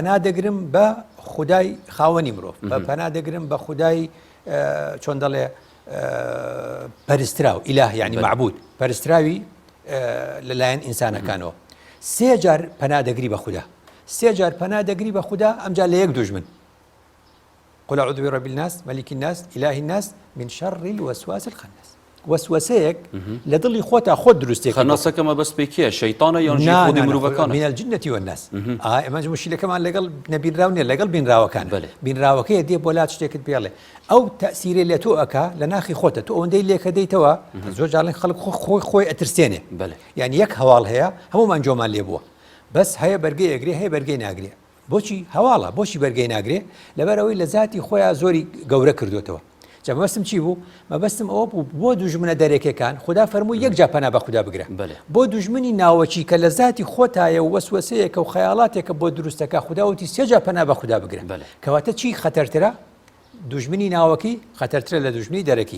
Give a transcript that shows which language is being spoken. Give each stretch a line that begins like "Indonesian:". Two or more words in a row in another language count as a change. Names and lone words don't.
Central Kurdish: پەنا دەگرم بە خودای خاوەنی مرۆڤ بە پەنا دەگرم بە خودای چۆن دەڵێ پەرستراو
Arabic: ئیلاه یعنی معبود
Central Kurdish: پەرستراوی لەلایەن ئینسانەکانەوە سێ جار پەنا دەگری بە خوددا سێ جار پەنا دەگری بە خوددا ئەمجا لە یەک دوژمن
Arabic: قل أعوذ برب الناس ملك الناس إله الناس من شر الوسواس الخناس
Central Kurdish: وسوسەیەک لە دڵی خۆتا خۆت دروستێک خەناسەکەمە بەس پێکیە شەیتانە یانژی خودی مرۆڤەکانە
Arabic: من الجنة والناس
Central Kurdish: ئەمە مشکلەکەمان لەگەڵ نەبینراو نیە لەگەڵ بینراوەکان بینراوەکەی دێ بۆ لات شتێکت پێڵێ ئەو تەسیرێ لە تۆ ئەکا لە ناخی خۆتە تۆ ئەوەندەی لێکە دەیتەوە زۆر جاڵێن خەڵک خۆی ئەترسێنێ یعنی یەک هەواڵ هەیە هەمومان جۆمان لێ بووە بەس هەیە بەرگەی ئەگرێ هەیە بەرگەی ناگرێ بۆچی هەواڵە بۆچی بەرگەی ناگرێ لەبەرەوەی لە ذاتی خۆیان زۆری گەورە کردوێتەوە مەبەستم چی بوو مەبەستم ئەوە بوو بۆ دوژمنە دەرێکەکان خوددا فەرمووی یەکجا پەنا بە خوددا بگرە بۆ دوژمنی ناوەچی کە لە ذاتی خۆتایە و وەسوەسەیەکە و خەیاڵاتێکە بۆ دروستەکە خودداوەتی سێجا پەنا بە خوددا بگرە کەواتە چی خەتەرترە دوژمنی ناوەکی خەتەرترە لە دوژمنی دەرەکی